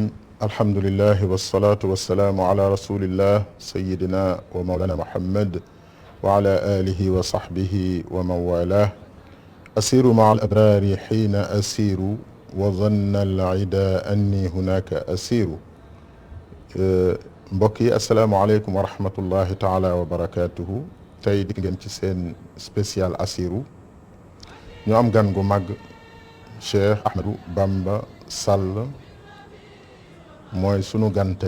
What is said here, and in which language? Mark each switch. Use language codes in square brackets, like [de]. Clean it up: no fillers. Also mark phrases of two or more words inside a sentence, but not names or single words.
[ar] الحمد لله والصلاة والسلام على رسول الله سيدنا ومولانا محمد وعلى آله وصحبه ومن والاه. أسير مع الأبرار حين أسير وظن العدا أني هناك أسير. [wo] mbokk yi [ar] السلام عليكم ورحمة الله تعالى وبركاته. [wo] tey dikk ngeen ci seen spécial Assirou ñu am gan gu mag Cheikh Ahmadou Bamba Sall mooy sunu gan tey.